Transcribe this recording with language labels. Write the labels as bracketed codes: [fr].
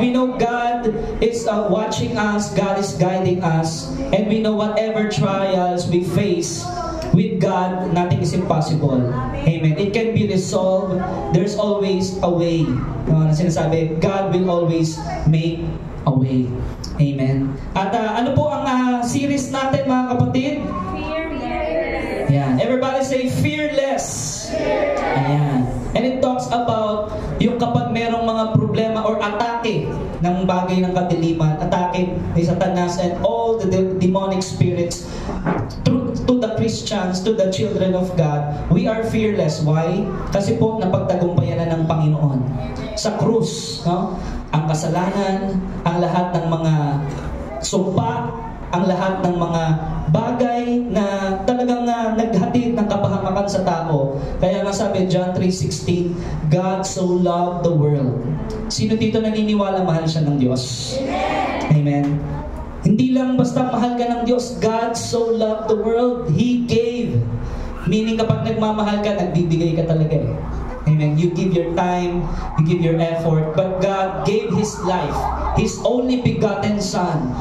[en] We know God is watching us, God is guiding us, and we know whatever trials we face, with God, nothing is impossible. Amen. It can be resolved. There's always a way. [tl] Sinasabi, [en] God will always make a way. Amen. [tl] At ano po ang series natin, mga kapatid? Ayan. [en] Everybody say fearless. [tl] Ayan. [en] And it talks about [tl] yung kapag merong mga problema or atake ng bagay ng kadiliman, atake ni Satanas [en] and all the demonic spirits to the Christians, to the children of God, we are fearless. Why? [tl] Kasi po napagtagumpayan na ng Panginoon sa krus, no? Ang kasalanan, ang lahat ng mga sumpa, ang lahat ng mga bagay na talagang naghatid ng kapahamakan sa tao. Kaya nga sabi [en] John 3:16, God so loved the world. [tl] Sino dito naniniwala mahal siya ng Diyos? Amen. Hindi lang basta mahal ka ng Diyos. [en] God so loved the world, He gave. Meaning [tl] kapag nagmamahal ka, nagbibigay ka talaga eh. [en] Amen. You give your time, you give your effort, but God gave His life, His only begotten Son.